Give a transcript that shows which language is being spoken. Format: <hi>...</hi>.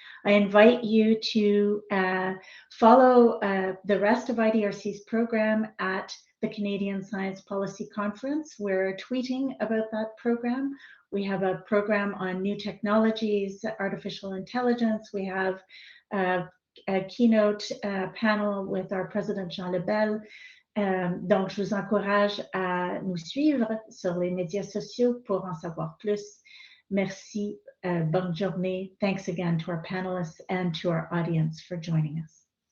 <en>I invite you to follow the rest of IDRC's program at the Canadian Science Policy Conference. We're tweeting about that program. We have a program on new technologies, artificial intelligence. We have a keynote panel with our president Jean Lebel.</en> <fr>Donc, je vous encourage à nous suivre sur les médias sociaux pour en savoir plus. Merci, bonne journée.</fr> <en>Thanks again to our panelists and to our audience for joining us.</en>